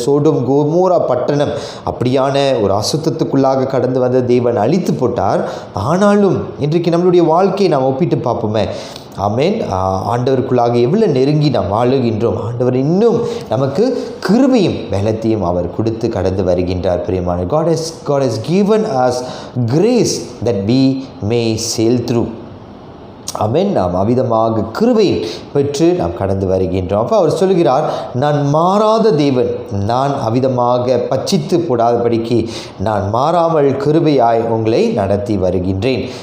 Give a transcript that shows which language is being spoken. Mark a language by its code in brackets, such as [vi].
[ta] Sodom கோமோரா பட்டணம் அப்படியான ஒரு அசுத்தத்துக்குள்ளாக கடந்து வந்த தேவன் அழித்து போட்டார். ஆனாலும் இன்றைக்கு நம்மளுடைய வாழ்க்கையை நாம் ஒப்பிட்டு பார்ப்போமே. ஆமென். ஆண்டவருக்குள்ளாக எவ்வளோ நெருங்கி நாம் வாழுகின்றோம். ஆண்டவர் இன்னும் நமக்கு கிருபையும் பலத்தையும் அவர் கொடுத்து கடந்து வருகின்றார். [en] பிரியமான God has given us grace that we may sail through. [ta] ஆமென். நாம் அவிதமாக கிருபை பெற்று நாம் கடந்து வருகின்றோம். அப்போ அவர் சொல்கிறார், நான் மாறாத தேவன், நான் அவிதமாக பட்சித்து போடாதபடிக்கு நான் மாறாமல் கிருபையாய் உங்களை நடத்தி வருகின்றேன்.